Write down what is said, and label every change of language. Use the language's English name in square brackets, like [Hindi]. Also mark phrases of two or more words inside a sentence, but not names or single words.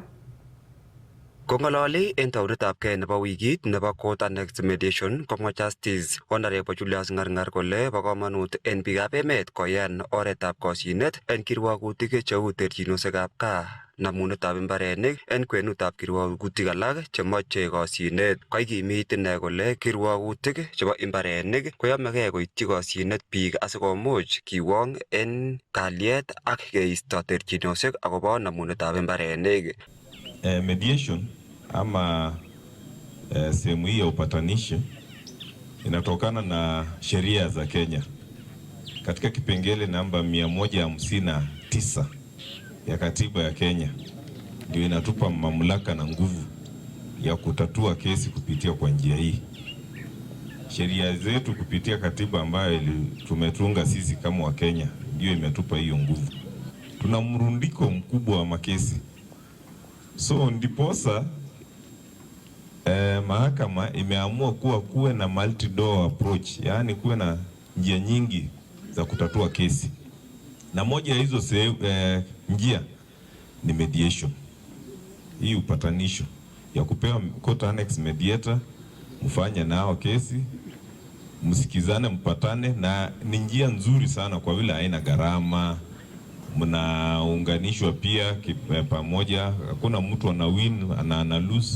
[Kalenjin] Kong'ololi en taonitabkei nebo wikit nebo Court Annexed Mediation komwa Justice Honorable Julius Ng'arng'ar kole bo komonut en biikab emet koyan oretab kosyinet en kirwagutik cheu terchinosiekab gaa, namunetab mbarenik en kwenutab kirwagutik alak chemoche kosyinet. Kaikimit ine kole kirwagutik chebo mbarenik koyomegei koityi kosyinet biik asikomuch kiwong en kalyet ak keisto terchinosiek akobo namunetab mbarenik. [Swahili] Mediation ama sehemu hii ya upatanishi inatokana na sheria za Kenya. Katika kipengele namba 159 ya katiba ya Kenya ndio inatupa mamlaka na nguvu ya kutatua kesi kupitia kwa njia hii. Sheria zetu kupitia katiba ambayo tumetunga sisi kama wa Kenya ndio imetupa hiyo nguvu. Tuna mrundiko mkubwa wa makesi. So ndiposa mahakama imeamua kuwe na [English] multi-door approach, [Swahili] yaani kuwe na njia nyingi za kutatua kesi, na moja ya hizo njia ni mediation. Hii upatanisho ya kupewa [English] court annex mediator, [Swahili] mfanye nao kesi, msikizane, mpatane, na ni njia nzuri sana kwa vile haina gharama, mnaunganishwa pia pamoja, hakuna mtu ana win ana lose.